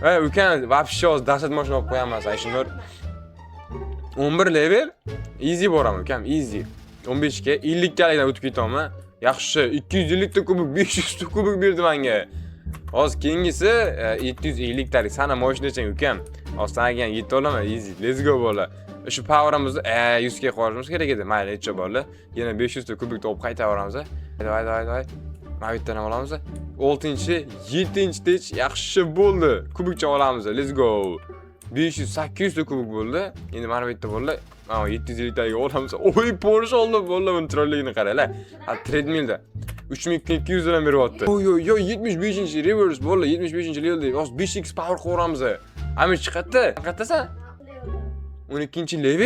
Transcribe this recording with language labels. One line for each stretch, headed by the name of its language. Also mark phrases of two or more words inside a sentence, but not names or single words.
Uzbek: Ha, ukam, вообще hozir dahshat mashina olib qo'yaman, Ayshinur. 11 level easy boraman, ukam, easy. 15 ga 50 galikdan o'tib ketaman. Yaxshi, 250 ta kubik, 500 ta kubik berdi menga. Hozir keyingisi 750 talik sana mashinachang ukam. Hozir sanaga ham yetib olaman, easy.
English: Let's go bola.
Uzbek: Shu powerimizni 100 ga qo'yishimiz kerak edi. Mayli, necha bola. Yana 500 ta kubik topib qaytaveramiz. Haydi. Mana bittadan olamiz. 6-chi, 7-chi yaxshi bo'ldi. Kubikcha olamiz.
English: Let's go.
Uzbek: 500, 800 ta kubik bo'ldi. Endi mana bu yerda bo'ldi. Mana 750 taga olamiz. Oy, Porsche oldi bo'ldi. Buni chiroyligini qaranglar. Ha, treadmillda 3200 dan beryapti. Yo, 75-chi reverse bo'ldi. 75-chi levelda. Hozir 5x power qo'yamiz. Amir chiqadi. Qayerdasan? 12-chi level?